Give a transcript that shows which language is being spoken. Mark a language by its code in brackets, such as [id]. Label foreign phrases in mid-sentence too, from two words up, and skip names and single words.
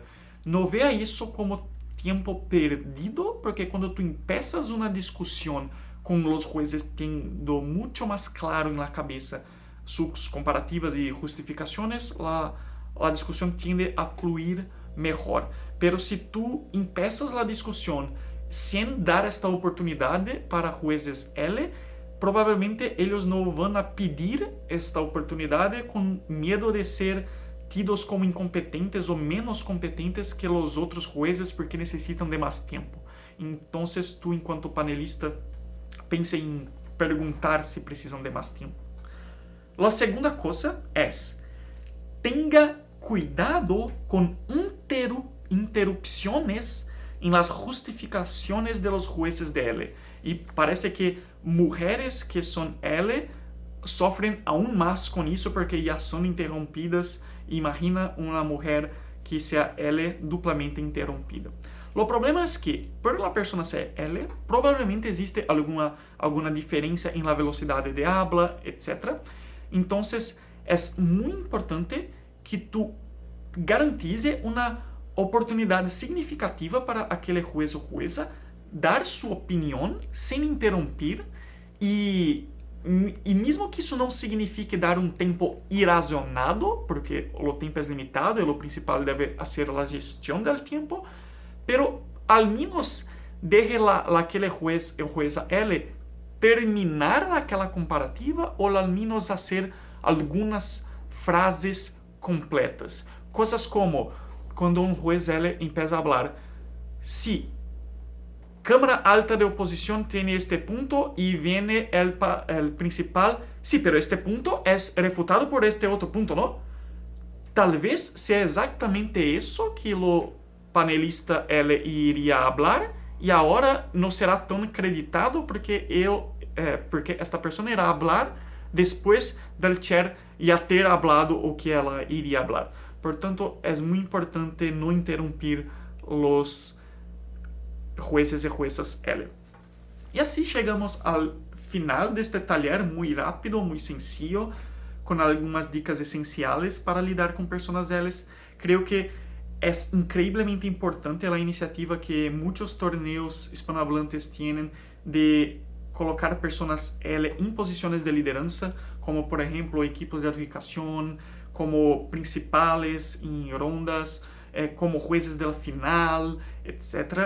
[pt] Não veja isso como tempo perdido, porque quando tu empiezas uma discussão com os jueces tendo muito mais claro na cabeça suas comparativas e justificações, a discussão tende a fluir melhor. Pero se tu empiezas a discussão sem dar esta oportunidade para jueces L, provavelmente eles não vão a pedir esta oportunidade com medo de ser tidos como incompetentes ou menos competentes que os outros jueces porque necessitam de mais tempo. Então, tu, enquanto panelista, pense em perguntar se precisam de mais tempo. A segunda coisa é: tenha cuidado com interrupções em las justificações [es] de los jueces [pt] de L. E parece que mulheres que são L sofrem aún mais com isso porque já são interrompidas. Imagina uma mulher que seja L duplamente interrompida. O problema é que, por la persona ser L, provavelmente existe alguma diferença em la velocidade de habla, etc. Então, é muito importante que tu garantize uma oportunidade significativa para aquele juez ou jueza dar sua opinião sem interromper e mesmo que isso não signifique dar um tempo irracionado, porque o tempo é limitado e o principal deve ser a gestão do tempo, [es] pero al menos deje [pt] aquele juez ou jueza L terminar aquela comparativa ou [es] al menos [pt] fazer algumas frases completas. Coisas como, quando um juez L empieza a falar: [es] se Cámara Alta de Oposición tiene este punto y viene el principal. Sí, pero este punto es refutado por este otro punto, ¿no? Tal vez sea exactamente eso que lo panelista L iría a hablar y ahora no será tan acreditado porque esta persona irá a hablar después del chair ya ter hablado o que ela iria hablar. [pt] Portanto, [es] es muy importante no interrumpir los jueces y juezas L. Y así llegamos al final de este taller muy rápido, muy sencillo, con algunas dicas esenciales para lidar con personas L. Creo que es increíblemente importante la iniciativa que muchos torneos hispanohablantes tienen de colocar personas L en posiciones de lideranza, como por ejemplo equipos de adjudicación, como principales en rondas, como jueces de la final, etc.